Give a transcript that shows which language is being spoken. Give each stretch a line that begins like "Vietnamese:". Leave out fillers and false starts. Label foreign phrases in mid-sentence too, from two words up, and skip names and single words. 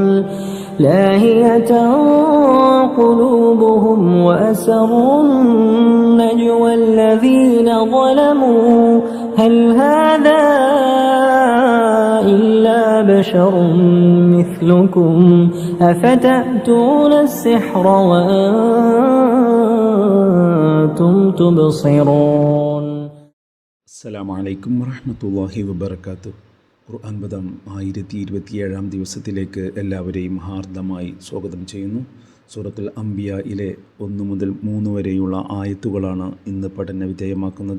Arabic: لاهية قلوبهم وأسروا النجوى الذين ظلموا هل هذا إلا بشر مثلكم أفتأتون السحر وأنتم تبصرون. السلام عليكم ورحمة الله وبركاته.
Malayalam: ഖുർആൻ പദം 1027 ദിവസത്തിലേക്ക് എല്ലാവരെയും ഹാർദമായി സ്വാഗതം ചെയ്യുന്നു. സൂറത്തുൽ അംബിയയിലെ 1 മുതൽ 3 വരെയുള്ള ആയത്തുകളാണ് ഇന്ന് പഠന വിധേയമാക്കുന്നത്.